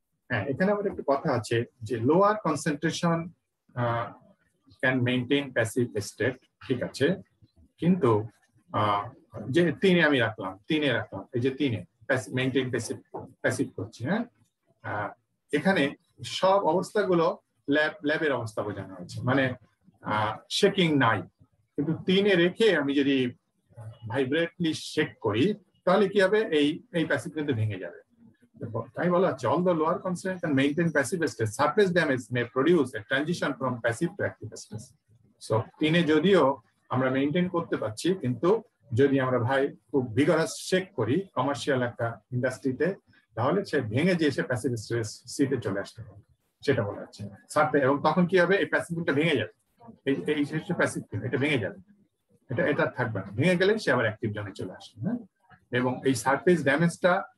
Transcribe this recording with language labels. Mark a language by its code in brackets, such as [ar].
[bn] হ্যাঁ, এখানে আমার একটা কথা আছে যে [en] lower concentration can maintain passive state, [bn] ঠিক আছে, কিন্তু যে 3 আমি রাখলাম, এই যে 3 মেইনটেইন প্যাসিভ করছি। হ্যাঁ, এখানে সব অবস্থাগুলো ল্যাবের অবস্থা বোঝানো হয়েছে, মানে শেকিং নাই, কিন্তু 3 রেখে আমি যদি ভাইব্রেটলি শেক করি তাহলে কি হবে, এই প্যাসিভ কিন্তু ভেঙে যাবে। তাই বলা হচ্ছে [en] although lower concentration can maintain passive state, surface damage may produce a transition from passive to active state. [bn] So 3 যদিও আমরা মেইনটেইন করতে পারছি, কিন্তু যদি আমরা খুব ভিগারাস শেক করি কমার্শিয়াল একটা ইন্ডাস্ট্রিতে, তাহলে সে ভেঙে যে সে প্যাসিভ স্টেটে চলে আসতে হবে, সেটা বলা হচ্ছে। এবং তখন কি হবে, এই প্যাসিভটা ভেঙে যাবে, এই প্যাসিভ এটা ভেঙে যাবে, এটা থাকবে না, ভেঙে গেলে সে আবার অ্যাক্টিভ জোনে চলে আসবে। হ্যাঁ, এবং এই সারফেস ড্যামেজটা